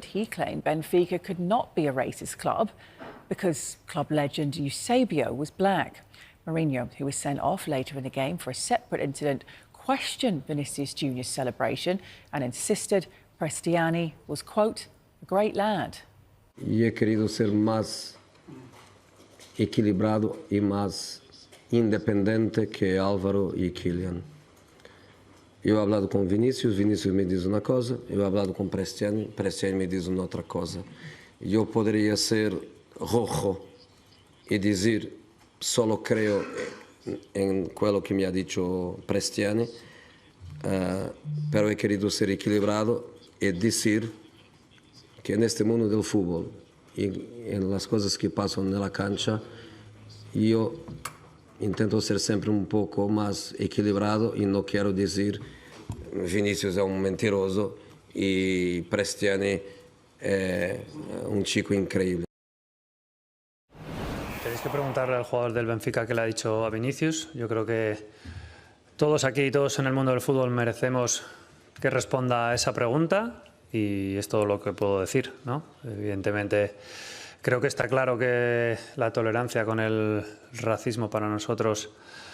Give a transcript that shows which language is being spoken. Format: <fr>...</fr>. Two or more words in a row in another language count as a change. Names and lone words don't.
<en>He claimed Benfica could not be a racist club because club legend Eusebio was black. Mourinho, who was sent off later in the game for a separate incident, questioned Vinicius Jr.'s celebration and insisted Prestiani was, quote, a great lad.</en> <es>Y he querido ser más equilibrado y más independiente que Álvaro y Kylian.</es> <pt>Eu</pt> <es>he hablado</es> <pt>com Vinícius, Vinícius me diz uma coisa, eu</pt> <es>he hablado</es> <pt>com Prestiani, Prestiani me diz uma outra coisa. Eu poderia ser</pt> <es>rojo</es> <pt>e dizer</pt> <es>solo creo en quello que me ha dicho Prestiani, pero he querido ser equilibrado e decir que neste mundo del fútbol y en las cosas que pasan en la cancha, yo intento ser</es> <pt>sempre um pouco mais equilibrado e não quero dizer Vinícius é um mentiroso e Prestiani é</pt> <es>un chico increíble. Tenéis que preguntarle al jugador del Benfica qué le ha dicho a Vinicius. Yo creo que todos aquí, todos en el mundo del fútbol merecemos que responda a esa pregunta y es todo lo que puedo decir, ¿no? Evidentemente, creo que está claro que la tolerancia con el racismo para nosotros</es>